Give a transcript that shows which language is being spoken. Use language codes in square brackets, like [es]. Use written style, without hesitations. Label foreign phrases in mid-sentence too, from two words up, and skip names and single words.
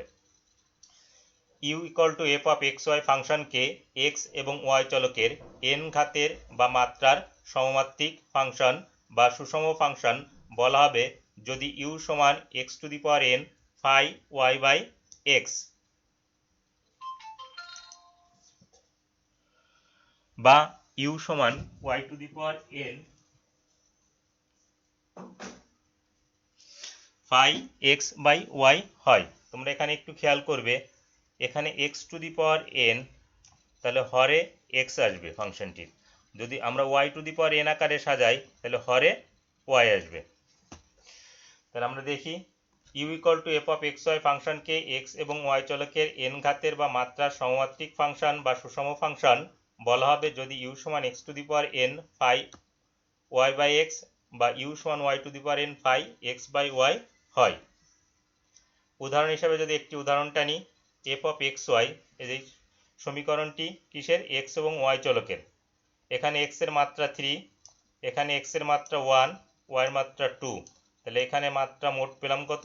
[bn] u = [en] f of xy [bn] ফাংশনকে x এবং y চলকের n ঘাতের বা মাত্রার সমমাত্রিক ফাংশন বা সুষম ফাংশন বলা হবে যদি u সমান x⁴n [en] phi y by x [bn] বা u সমান y⁴n [en] phi x by y [bn] হয়। তোমরা এখানে একটু খেয়াল করবে, এখানে x⁴n তাহলে হরে x আসবে ফাংশনটির, যদি আমরা y⁴n আকারে সাজাই তাহলে হরে y আসবে। তাহলে আমরা দেখি u = [en] f of xy [bn] ফাংশনকে x এবং y চলকের n ঘাতের বা মাত্রার সমমাত্রিক ফাংশন বা সুষম ফাংশন বলা হবে যদি u সমান x⁴n [en] phi y by x [bn] বা u সমান y⁴n [en] phi x by y [bn] হয়। উদাহরণ হিসেবে যদি একটি উদাহরণটা নিই, [en] f of xy [bn] এই সমীকরণটি কিসের? x এবং y চলকের। এখানে x এর মাত্রা 3, এখানে x এর মাত্রা 1, y এর মাত্রা 2, তাহলে এখানে মাত্রা মোট পেলাম কত?